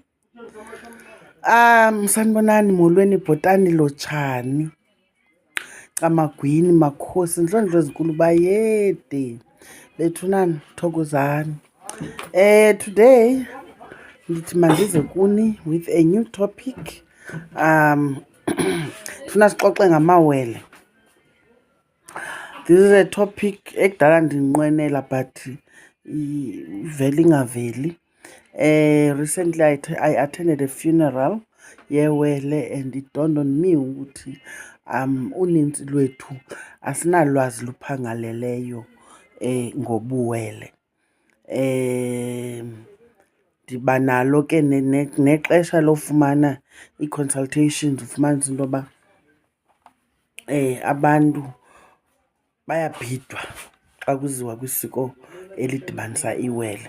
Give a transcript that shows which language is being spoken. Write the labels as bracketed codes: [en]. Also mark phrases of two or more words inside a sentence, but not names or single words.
[xh] Sanibonani molweni ibhotani njani camagwini makhosi ndlondlo ezinkulu bayede bethunani thokozani. Today ndithi mandize kuni [en] with a new topic. [xh] Ndifuna sixoxe ngamawele. [en] This is a topic [xh] ekudala ndinqwenela but ivele ingaveli. [en] Recently I attended a funeral yewele and it dawned on me [xh] ukuthi uninzi lwethu asinalwazi luphangaleleyo ngobuwele. Ndiba nalo ke nexesha lofumana ii-consultations ufumanisa into yoba abantu bayabhidwa xa kuziwa kwisiko elidibanisa iwele.